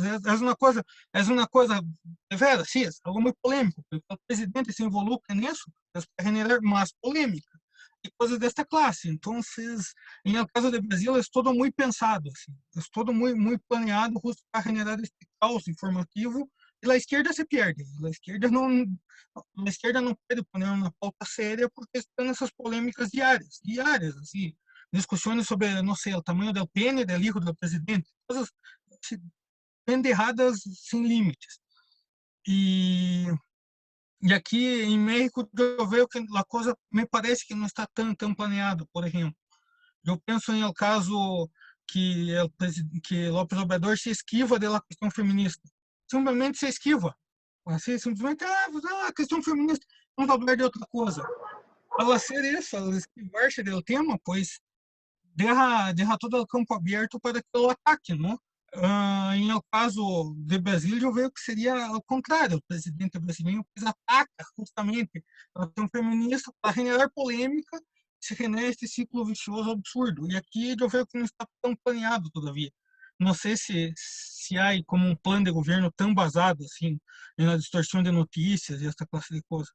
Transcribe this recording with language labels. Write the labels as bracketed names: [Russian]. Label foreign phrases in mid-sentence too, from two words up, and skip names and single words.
[Spanish] Es una cosa, de verdad, sí, es algo muy polémico, porque el presidente se involucra en eso, es para generar más polémica y cosas de esta clase. Entonces, en el caso de Brasil es todo muy pensado, así, es todo muy planeado justo para generar este caos informativo. [Portuguese] E a esquerda se perde. A esquerda não pode poner uma pauta séria porque estão nessas polêmicas diárias, assim, discussões sobre, não sei, o tamanho do pene do hijo do presidente, coisas pendejadas sem limites. E aqui em México eu vejo que a coisa me parece que não está tão planeada, por exemplo. Eu penso em [Spanish] el caso [Portuguese] que López Obrador se esquiva da questão feminista. Simplesmente se esquiva. Assim, simplesmente, a questão feminista, vamos falar de outra coisa. [Spanish] Al hacer [Portuguese] isso, al esquivar-se do tema, [Spanish] pues, deja [Portuguese] todo o campo aberto para que o ataque, não? Em [Spanish] el caso [Portuguese] de Brasil, eu vejo que seria ao contrário. O presidente brasileiro ataca justamente a questão feminista para generar polêmica, [Spanish] se genera este ciclo vicioso absurdo. [Portuguese] E aqui eu vejo que não está tão planeado todavia. Não sei se há como um plano de governo tão basado assim na distorção de notícias e essa classe de coisas.